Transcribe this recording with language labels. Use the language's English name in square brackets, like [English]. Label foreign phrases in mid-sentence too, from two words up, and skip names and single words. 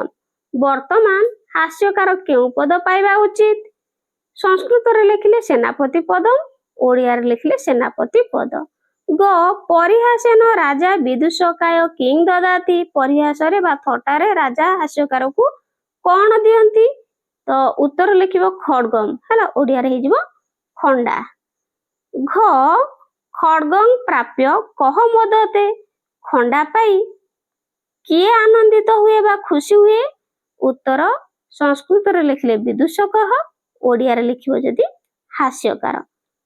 [Odia] ବର୍ତ୍ତମାନ ହାସ୍ୟକାର କେଉଁ ପଦ ପାଇବା ଉଚିତ। ସଂସ୍କୃତ ରେ ଲେଖିଲେ [Sanskrit] सेनापति पदम [Odia] ଓଡ଼ିଆ ରେ ଲେଖିଲେ ସେନାପତି ପଦ। [Sanskrit] ग परिहासेन राजा विदूषकाय किं ददाति। [Odia] ପରିହାସ ରେ ବା ଥଟ୍ଟା ରେ ରାଜା ହାସ୍ୟକାର କୁ କଣ ଦିଅନ୍ତି। ତୋ ଉତ୍ତର ଲେଖିବ ଖଡ୍ଗମ ହେଲା ଓଡ଼ିଆ ରେ ହେବ ଖଣ୍ଡା। [Sanskrit] घ खड्गं प्राप्य कह मोदते। [Odia] ଖଣ୍ଡା ପାଇ କିଏ ଆନନ୍ଦିତ ହୁଏ ବା ଖୁସି ହୁଏ। ଉତ୍ତର ସଂସ୍କୃତ ରେ ଲେଖିଲେ ବିଦୂଷକଃ ଓଡ଼ିଆ ରେ ଲେଖିବ ଯଦି ହାସ୍ୟକାର।